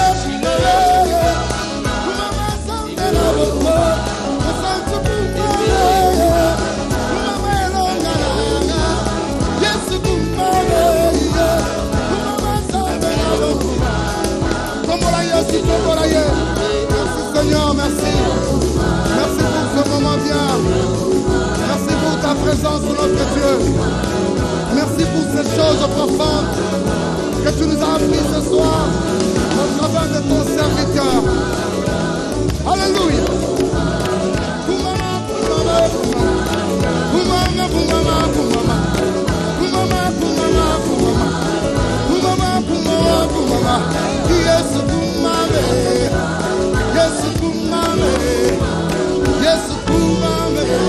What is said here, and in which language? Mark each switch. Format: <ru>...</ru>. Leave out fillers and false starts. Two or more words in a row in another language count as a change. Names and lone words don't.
<ln>kumama Nzambe na bongo mosantu kumama kumama elonga nanga Yesu kumama kumama Nzambe na bongo kombola Yesu kombola</ln> <fr>ye merci Seigneur merci merci pour ce moment bien merci pour ta présence notre Dieu merci pour ces choses profondes que tu nous as appris ce soir au travers de ton serviteur</fr> <ln>Alléluia kumama kumama kumama kumama kumama kumama kumama kumama kumama kumama Yesu kumama Yesu kumama Yesu kumama</ln>